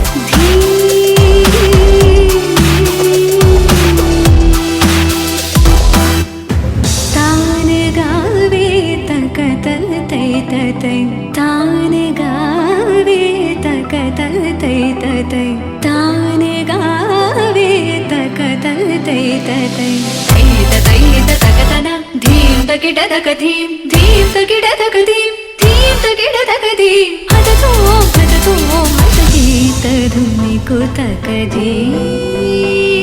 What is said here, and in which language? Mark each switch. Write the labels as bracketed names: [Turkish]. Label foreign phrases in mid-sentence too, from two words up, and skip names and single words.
[Hindi] तान गावे तकतल तै तै तान गावे तकतल तै तै तै तकतना धीम तकिट तक धीम धीम तकिट तक धीम धीम तकिट तक धीम हट तो हट गीत धुनी को तक धीम